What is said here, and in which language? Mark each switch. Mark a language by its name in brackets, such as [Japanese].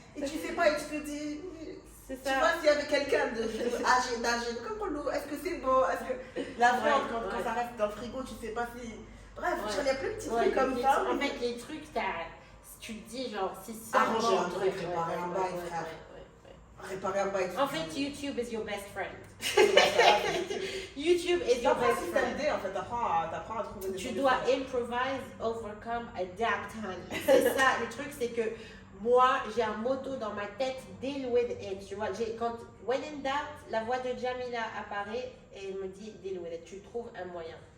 [French] Et tu sais pas, et tu te dis, tu vois, s'il y avait quelqu'un d'âgé, comme nous, est-ce que c'est beau? Est-ce que la viande, quand ça reste dans le frigo, tu sais pas si. Bref, il y a plein de petits trucs comme ça. En fait, les trucs, tu te dis, genre, si arranger un truc, réparer un bail, frère. Réparer un bail. En fait, [English] YouTube is your best friend. YouTube is your best friend. [French] En fait, t'apprends à trouver des Tu dois [English] improvise, overcome, adapt, honey. [French] C'est ça, le truc, c'est que moi, j'ai un motto dans ma tête, [English] deal with it. [French] Tu vois, quand [English] when in doubt, [French] la voix de Jamila apparaît et elle me dit [English] deal with it. [French] Tu trouves un moyen.